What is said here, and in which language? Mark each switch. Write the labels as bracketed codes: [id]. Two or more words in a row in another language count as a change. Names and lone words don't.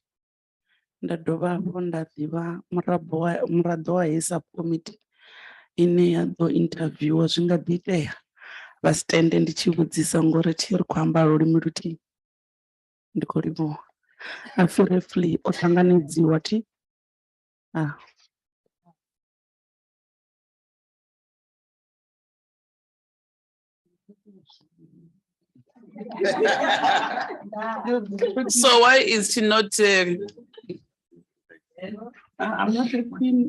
[ve] Nda dovha hafhu nda ḓivha muraḓo wa heyi subcommittee ine ya ḓo interviewer zwi nga ḓi itea vha stand ndi tshi vhudzisa ngori thi ri khou amba lulimi luthihi. Ndi khou livhuwa. A [en] feel free [ve] o ṱanganedziwa thi. [en] So why is she not? I'm not a queen.